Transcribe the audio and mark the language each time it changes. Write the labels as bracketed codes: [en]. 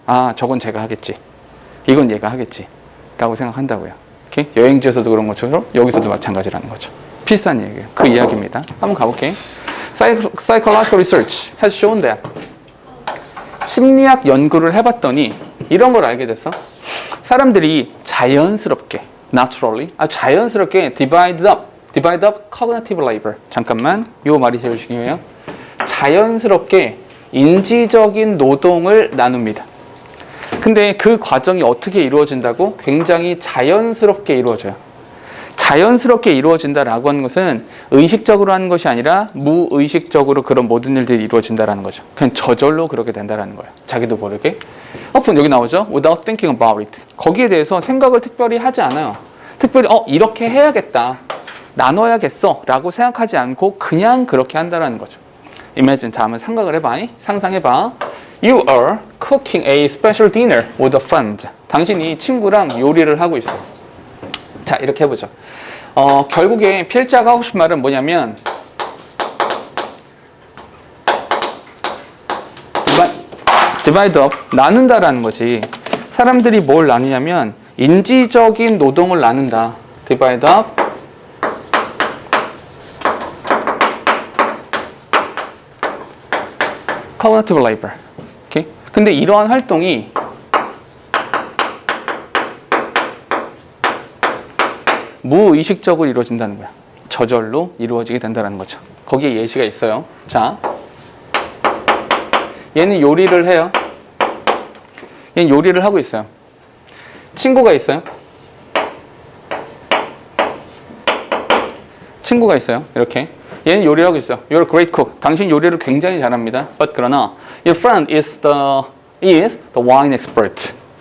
[ko] 아, 저건 제가 하겠지. 이건 얘가 하겠지. 라고 생각한다고요. 오케이? 여행지에서도 그런 것처럼 여기서도 마찬가지라는 거죠. 비슷한 얘기예요. 그 이야기입니다. 한번 가볼게요. [en] Psychological research has shown that [ko] 심리학 연구를 해봤더니 이런 걸 알게 됐어. 사람들이 자연스럽게 naturally, 자연스럽게 [en] divide up cognitive labor. [ko] 잠깐만, 요 말이 제일 중요해요. 자연스럽게 인지적인 노동을 나눕니다. 근데 그 과정이 어떻게 이루어진다고? 굉장히 자연스럽게 이루어져요. 자연스럽게 이루어진다라고 하는 것은 의식적으로 하는 것이 아니라 무의식적으로 그런 모든 일들이 이루어진다라는 거죠. 그냥 저절로 그렇게 된다라는 거예요. 자기도 모르게. often 여기 나오죠. [en] without thinking about it. [ko] 거기에 대해서 생각을 특별히 하지 않아요. 특별히 이렇게 해야겠다, 나눠야겠어 라고 생각하지 않고 그냥 그렇게 한다라는 거죠. Imagine, 자 한번 생각을 해봐. 상상해봐. [en] You are cooking a special dinner with a friend. [ko] 당신이 친구랑 요리를 하고 있어. 자, 이렇게 해보죠. 결국에 필자가 하고 싶은 말은 뭐냐면 [en] divide up, [ko] 나눈다라는 거지. 사람들이 뭘 나누냐면 인지적인 노동을 나눈다. [en] divide up. cognitive labor. 오케이? [ko] 근데 이러한 활동이 무의식적으로 이루어진다는 거야. 저절로 이루어지게 된다는 거죠. 거기에 예시가 있어요. 자, 얘는 요리를 해요. 얘는 요리를 하고 있어요. 친구가 있어요. 친구가 있어요. 이렇게. 얘는 요리를 하고 있어요. [en] You're a great cook. [ko] 당신 요리를 굉장히 잘합니다. [en] But [ko] 그러나 [en] your friend is the wine expert.